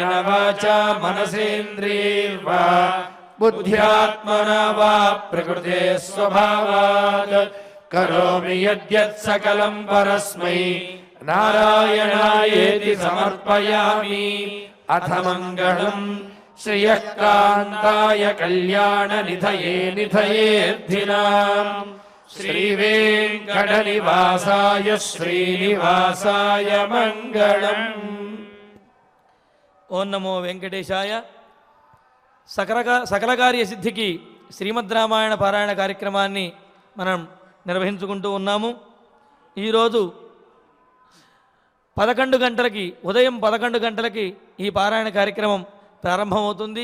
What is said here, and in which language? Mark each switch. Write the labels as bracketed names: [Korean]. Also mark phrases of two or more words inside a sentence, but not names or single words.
[Sanskrit] वाचा मनसेन्द्रियैर्वा बुद्ध्यात्मना वा प्रकृते स्वभावात् करोमि यद्यत् सकलं परस्मै नारायणायेति समर्पयामि अथ मङ्गलम् श्रियः कान्ताय कल्याणनिधये निधयेऽर्थिनाम् श्रीवेङ्कटनिवासाय श्रीनिवासाय मङ्गलम् ఓం నమో వెంకటేశాయ. [Telugu] సకల కార్య సిద్ధికి శ్రీమద్ రామాయణ పారాయణ కార్యక్రమాన్ని మనం నిర్వహించుకుంటూ ఉన్నాము. ఈరోజు 11 గంటలకి ఉదయం 11 గంటలకి ఈ పారాయణ కార్యక్రమం ప్రారంభమవుతుంది.